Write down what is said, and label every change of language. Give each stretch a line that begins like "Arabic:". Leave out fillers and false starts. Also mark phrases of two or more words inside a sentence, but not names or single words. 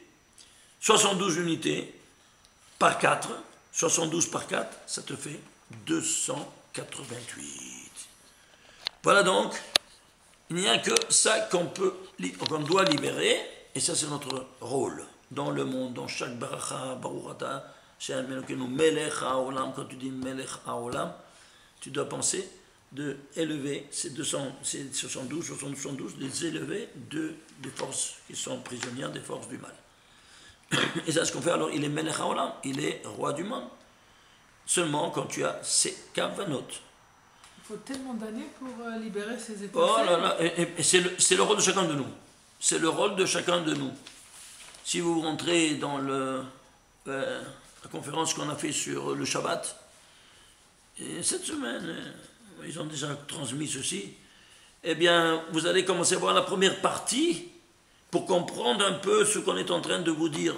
French: 72 unités par 4. 72 par 4, ça te fait 288. Voilà donc, il n'y a que ça qu'on doit libérer, et ça c'est notre rôle dans le monde, dans chaque baracha, baruchata,
Hebrew: מלך העולם.
French: Quand tu dis
Hebrew: מלך העולם,
French: tu dois penser de élever ces 72, les élever des forces qui sont prisonnières des forces du mal. Et ça, ce qu'on fait alors, il est
Hebrew: מלך העולם,
French: il est roi du monde. Seulement quand tu as ces kavanot. Il faut tellement d'années pour libérer ces états. Oh là là, et c'est le rôle de chacun de nous. C'est le rôle de chacun de nous. Si vous rentrez dans la conférence qu'on a fait sur le Shabbat, et cette semaine, ils ont déjà transmis ceci, eh bien, vous allez commencer à voir la première partie pour comprendre un peu ce qu'on est en train de vous dire.